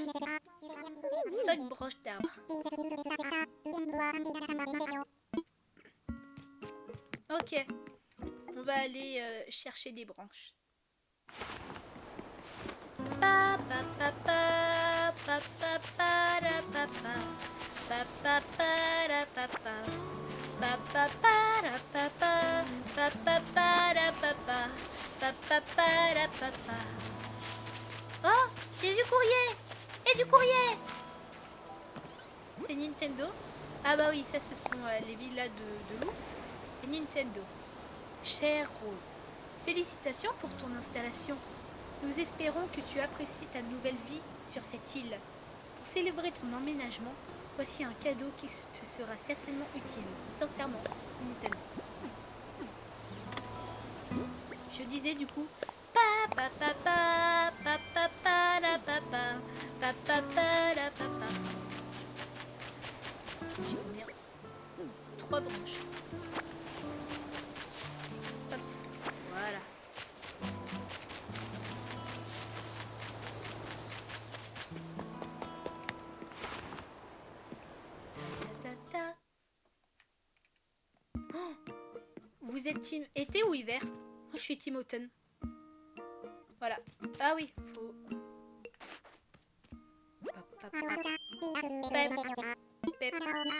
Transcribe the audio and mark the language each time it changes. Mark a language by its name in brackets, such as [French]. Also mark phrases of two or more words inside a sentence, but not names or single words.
[French] 5 branches d'arbres. Ok, on va aller chercher des branches. Pa pa pa pa pa pa pa ra pa pa pa pa pa ra pa pa pa pa pa ra pa pa pa pa pa ra pa pa pa pa pa ra pa pa. Oh, j'ai du courrier. Et du courrier. C'est Nintendo. Ah bah oui, ça ce sont les villas de loups. Et Nintendo. Chère Rose, félicitations pour ton installation. Nous espérons que tu apprécies ta nouvelle vie sur cette île. Pour célébrer ton emménagement, voici un cadeau qui te sera certainement utile. Sincèrement, Nintendo. je disais du coup. Pa pa pa pa pa pa pa la pa pa pa pa pa la pa pa. J'ai combien? 3 branches. Hop, voilà. Ta, ta, ta. Oh, vous êtes team été ou hiver? Moi, je suis team automne. Voilà. Ah oui, faut... Pap, pap, pap. Pep, pep.